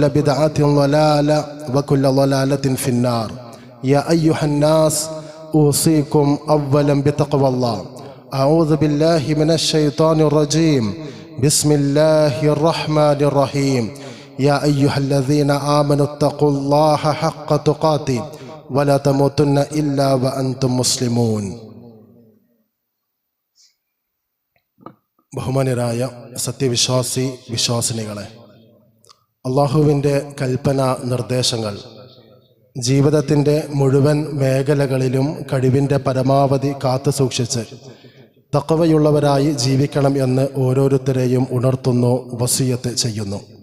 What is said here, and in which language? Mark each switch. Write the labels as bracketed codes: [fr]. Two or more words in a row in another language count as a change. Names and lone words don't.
[ar] بدعة ضلالة وكل ضلالة في النار يا أيها الناس أوصيكم أولا بتقوى الله أعوذ بالله من الشيطان الرجيم بسم الله الرحمن الرحيم يا أيها الذين آمنوا اتقوا الله حق تقاته ولا تموتن إلا وأنتم مسلمون. [ml] ബഹുമാന്യരായ സത്യവിശ്വാസി വിശ്വാസിനികളെ, അള്ളാഹുവിൻ്റെ കൽപ്പന നിർദ്ദേശങ്ങൾ ജീവിതത്തിൻ്റെ മുഴുവൻ മേഖലകളിലും കഴിവിൻ്റെ പരമാവധി കാത്തു സൂക്ഷിച്ച് തഖ്വയുള്ളവരായി ജീവിക്കണം എന്ന് ഓരോരുത്തരെയും ഉണർത്തുന്നു, വസിയത്ത് ചെയ്യുന്നു.